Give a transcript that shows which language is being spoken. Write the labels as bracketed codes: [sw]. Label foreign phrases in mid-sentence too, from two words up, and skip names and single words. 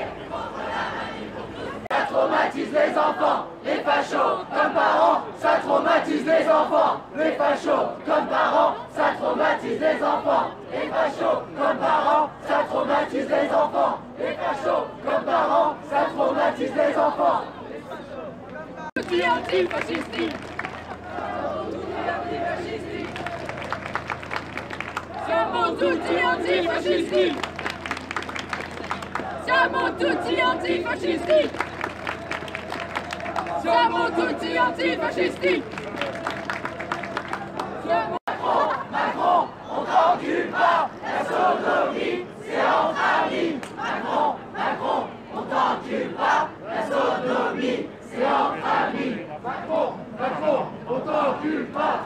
[fr] Contre la manif pour tous. Ça traumatise les enfants, les fachos comme parents. Ça traumatise les enfants, les fachos comme parents. Ça traumatise les enfants, les fachos comme parents. Ça traumatise les enfants, les fachos comme parents. Ça traumatise les enfants. Antifascistique. [it] Siamo tutti antifascisti. Siamo tutti antifascisti. Siamo tutti antifascisti. [fr] Macron, on t'encule pas. La sodomie, c'est entre amis. Macron, on t'encule pas. La sodomie, c'est entre amis. Macron, on t'encule pas.